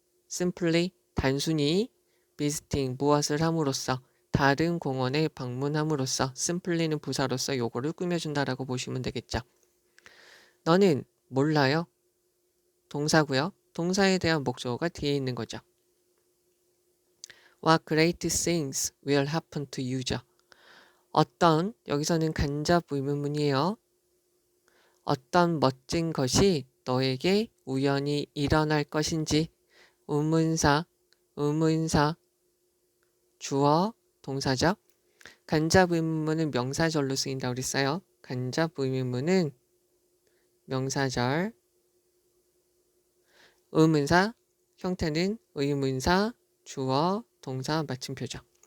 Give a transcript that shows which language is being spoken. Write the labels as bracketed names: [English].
[Korean] simply, 단순히 visiting, 무엇을 함으로써, 다른 공원에 방문함으로써, simply는 부사로서 요거를 꾸며준다라고 보시면 되겠죠. 너는 몰라요. 동사고요. 동사에 대한 목적어가 뒤에 있는 거죠. [English] What great things will happen to you죠. [Korean] 어떤, 여기서는 간접 의문문이에요. 어떤 멋진 것이 너에게 우연히 일어날 것인지, 의문사, 주어, 동사죠. 간접 의문문은 명사절로 쓰인다고 그랬어요. 간접 의문문은 명사절, 의문사, 형태는 의문사, 주어, 동사, 마침표죠.